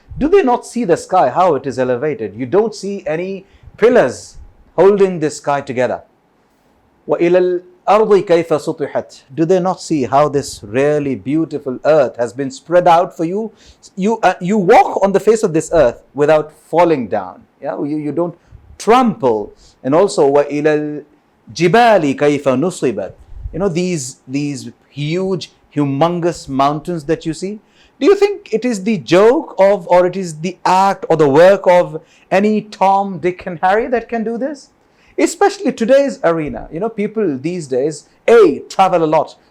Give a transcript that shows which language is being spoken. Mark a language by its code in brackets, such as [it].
[en] Do they not see the sky, how it is elevated? You don't see any pillars holding the sky together. [ar] وَإِلَى الْأَرْضِ كَيْفَ سُطِحَتْ. [en] Do they not see how this really beautiful earth has been spread out for you? You walk on the face of this earth without falling down. You don't trample. And also [ar] وَإِلَى الْجِبَالِ كَيْفَ نُصِبَتْ. [en] These huge, humongous mountains that you see. Do you think it is the joke of, or it is the act or the work of any Tom, Dick and Harry that can do this? Especially today's arena. People these days, A, travel a lot.